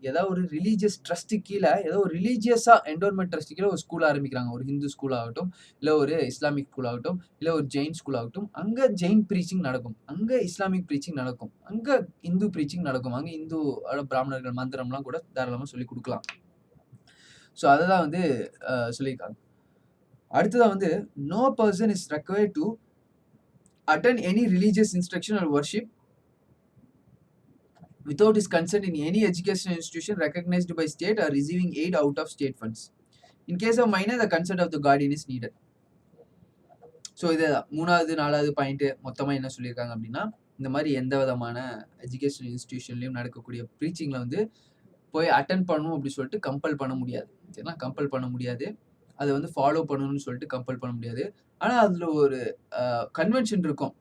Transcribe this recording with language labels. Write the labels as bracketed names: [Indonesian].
[Tamil] ஏதாவது ஒரு religious trust கீழ ஏதோ ஒரு ரிலீஜியஸா என்டோன்மெண்ட் ட்ரஸ்ட் கீழ ஒரு ஸ்கூல் ஆரம்பிக்கிறாங்க. ஒரு ஹிந்து ஸ்கூல் ஆகட்டும், இல்ல ஒரு இஸ்லாமிக் ஸ்கூல் ஆகட்டும், இல்ல ஒரு ஜெயின் ஸ்கூல் ஆகட்டும். அங்க ஜெயின் ப்ரீச்சிங் நடக்கும். அங்க இஸ்லாமிக் ப்ரீச்சிங் நடக்கும். அங்க இந்து ப்ரீச்சிங் நடக்கும். அங்க இந்து பிராமணர்கள் மந்திரம்லாம் கூட தாராளமா சொல்லிக் குடுக்கலாம். ஸோ அததான் வந்து சொல்லியிருக்காங்க. அடுத்ததா வந்து [English] No person is required to attend any religious instruction or worship without his consent in any educational institution recognized by state or receiving aid out of state funds. In case of minor, the consent of the guardian is needed. [Tamil] So இதுதான் 3வது 4வது point மொத்தமா என்ன சொல்லியிருக்காங்க அப்படின்னா, இந்த மாதிரி எந்த விதமான எஜுகேஷனல் இன்ஸ்டிடியூஷன்லயும் நடக்கக்கூடிய ப்ரீச்சிங்ல வந்து போய் அட்டெண்ட் பண்ணணும் அப்படி சொல்லிட்டு கம்பல் பண்ண முடியாது. சரிங்களா? கம்பல் பண்ண முடியாது. அதை வந்து ஃபாலோ பண்ணணும்னு சொல்லிட்டு கம்பல் பண்ண முடியாது. ஆனா அதுல ஒரு கன்வென்ஷன் இருக்கும்.